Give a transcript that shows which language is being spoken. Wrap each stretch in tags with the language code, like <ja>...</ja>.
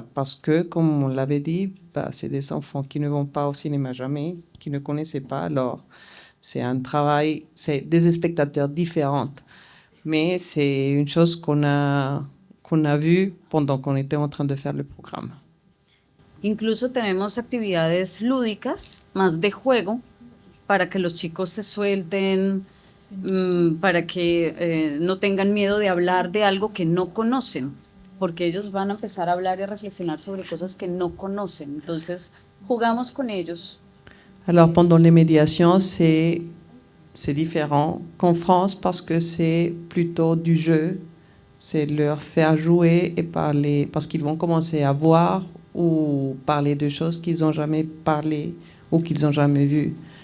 <fr>Parce que, comme on l'avait dit, c'est des enfants qui ne vont pas au cinéma jamais, qui ne connaissaient pas. Alors, c'est un travail, c'est des spectateurs différents. Mais c'est une chose qu'on a vu pendant qu'on était en train de faire le programme.</fr> <es>Incluso tenemos actividades lúdicas, más de juego, para que los chicos se suelten, para que no tengan miedo de hablar de algo que no conocen, porque ellos van a empezar a hablar y a reflexionar sobre cosas que no conocen. Entonces, jugamos con ellos.</es> <fr>Alors, pendant les médiations, c'est différent qu'en France parce que c'est plutôt du jeu. C'est leur faire jouer et parler, parce qu'ils vont commencer à voir ou parler de choses qu'ils n'ont jamais parlé ou qu'ils n'ont jamais vues.</fr>